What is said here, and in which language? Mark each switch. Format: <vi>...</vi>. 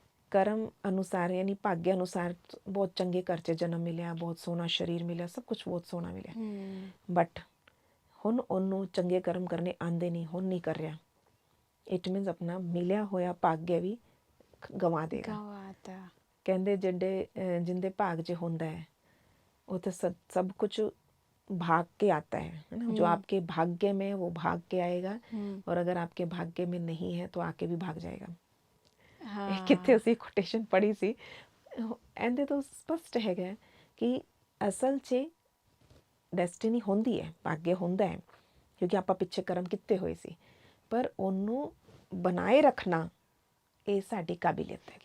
<pa>ਕਰਮ ਅਨੁਸਾਰ ਯਾਨੀ ਭਾग्य ਅਨੁਸਾਰ ਬਹੁਤ ਚੰਗੇ ਘਰ 'ਚ ਜਨਮ ਮਿਲਿਆ, ਬਹੁਤ ਸੋਹਣਾ ਸਰੀਰ ਮਿਲਿਆ, ਸਭ ਕੁਛ ਬਹੁਤ ਸੋਹਣਾ ਮਿਲਿਆ, ਬਟ ਹੁਣ ਉਹਨੂੰ ਚੰਗੇ ਕਰਮ ਕਰਨੇ ਆਉਂਦੇ ਨਹੀਂ, ਹੁਣ ਨਹੀਂ ਕਰ ਰਿਹਾ। ਇਟ ਮੀਨਸ ਆਪਣਾ ਮਿਲਿਆ ਹੋਇਆ ਭਾग्य ਵੀ ਗਵਾ ਦੇਗਾ। ਕਹਿੰਦੇ ਜਿੰਦੇ ਭਾਗ 'ਚ ਹੁੰਦਾ ਹੈ</pa> <hi>वो तो सब कुछ भाग के आता है ना। जो आपके भाग्य में वो भाग के आएगा, और अगर आपके भाग्य में नहीं है तो आके भी भाग जाएगा।</hi> <pa>कितने ਅਸੀਂ ਕੋਟੇਸ਼ਨ ਪੜ੍ਹੀ ਸੀ, ਇਹਦੇ ਤੋਂ ਸਪਸ਼ਟ ਹੈਗਾ ਕਿ ਅਸਲ 'ਚ ਡੈਸਟੀਨੀ ਹੁੰਦੀ ਹੈ, ਭਾਗਯ ਹੁੰਦਾ ਹੈ, ਕਿਉਂਕਿ ਆਪਾਂ ਪਿੱਛੇ ਕਰਮ ਕੀਤੇ ਹੋਏ ਸੀ, ਪਰ ਉਹਨੂੰ ਬਣਾਏ ਰੱਖਣਾ ਇਹ ਸਾਡੀ ਕਾਬਲੀਅਤ ਹੈ,</pa>